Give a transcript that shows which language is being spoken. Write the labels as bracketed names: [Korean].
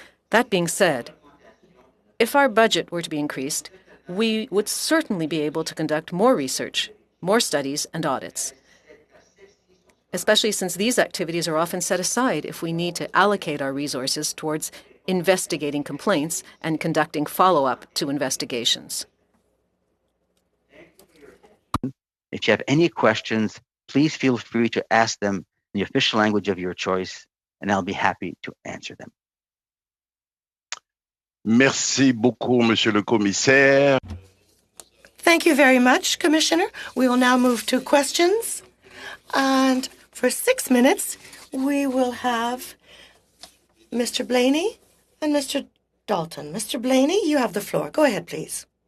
[English] That being said, if our budget were to be increased, we would certainly be able to conduct more research, more studies and audits, especially since these activities are often set aside if we need to allocate our resources towards investigating complaints and conducting follow-up to investigations. If you have any questions, please feel free to ask them in the official language of your choice, and I'll be happy to answer them. [French] Merci beaucoup, Monsieur le Commissaire. [English] Thank you very much, Commissioner. We will now move to questions. And for 6 minutes, we will have Mr. Blaney and Mr. Dalton. Mr. Blaney, you have the floor. Go ahead, please.